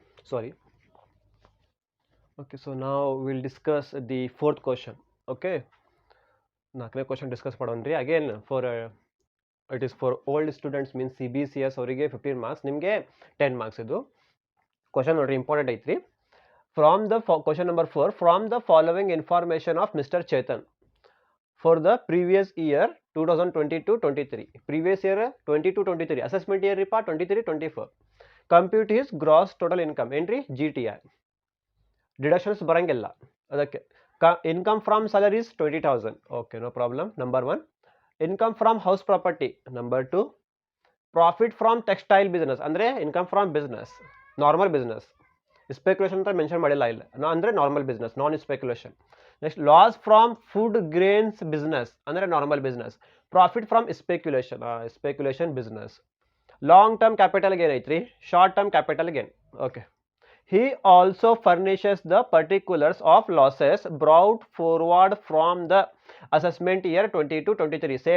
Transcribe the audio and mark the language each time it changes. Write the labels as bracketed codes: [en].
[en] Sorry. Okay, so now we'll discuss the fourth question. Okay, [kn] ನಾಲ್ಕನೇ question discuss ಮಾಡೋಣ್ರಿ. [en] Again for it is for old students means CBCS ಅವರಿಗೆ 15 marks, ನಿಮಗೆ 10 marks. [kn] ಇದು question ನೋಡ್ರಿ, important ಐತ್ರಿ. [en] From the question number 4, from the following information of Mister Chetan for the previous year 2022-23, previous year 22-23 assessment year ರೀಪಾ 23-24, compute his gross total income ಏನ್ರಿ GTI. [kn] Deductions ಬರಂಗಿಲ್ಲ ಅದಕ್ಕೆ. [en] Income from salaries 20,000. Okay, no problem. Number 1 income from house property. Number 2 profit from textile business, ಅಂದರೆ income from business, normal business. Speculation [kn] ಅಂತ mention ಮಾಡಿಲ್ಲ ಇಲ್ಲ, ಅಂದರೆ [en] Normal business, non speculation. Next loss from food grains business, ಅಂದರೆ normal business. Profit from speculation, speculation business. Long term capital gain ಐತ್ರಿ, short term capital gain. Okay. He also furnishes the particulars of losses brought forward from the assessment year 22-23.